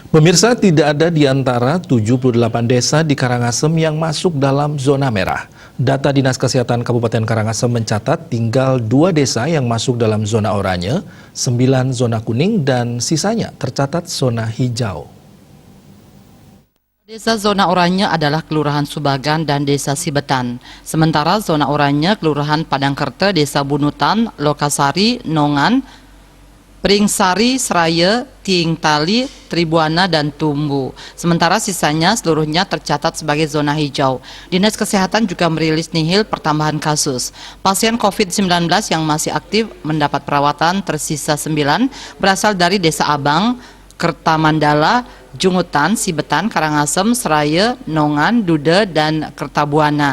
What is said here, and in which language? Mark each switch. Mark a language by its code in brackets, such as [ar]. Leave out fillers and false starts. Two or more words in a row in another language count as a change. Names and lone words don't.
[id] Pemirsa, tidak ada di antara 78 desa di Karangasem yang masuk dalam zona merah. Data Dinas Kesehatan Kabupaten Karangasem mencatat tinggal 2 desa yang masuk dalam zona oranye, 9 zona kuning, dan sisanya tercatat zona hijau. Desa zona oranye adalah Kelurahan Subagan dan Desa Sibetan. Sementara zona oranye Kelurahan Padangkerte, Desa Bunutan, Lokasari, Nongan, Pringsari, Seraya, Tiing Tali, Tribuana, dan Tumbu. Sementara sisanya seluruhnya tercatat sebagai zona hijau. Dinas Kesehatan juga merilis nihil pertambahan kasus. Pasien COVID-19 yang masih aktif mendapat perawatan tersisa 9 berasal dari Desa Abang, Kertamandala, Jungutan, Sibetan, Karangasem, Seraya, Nongan, Dude, dan Kertabuana.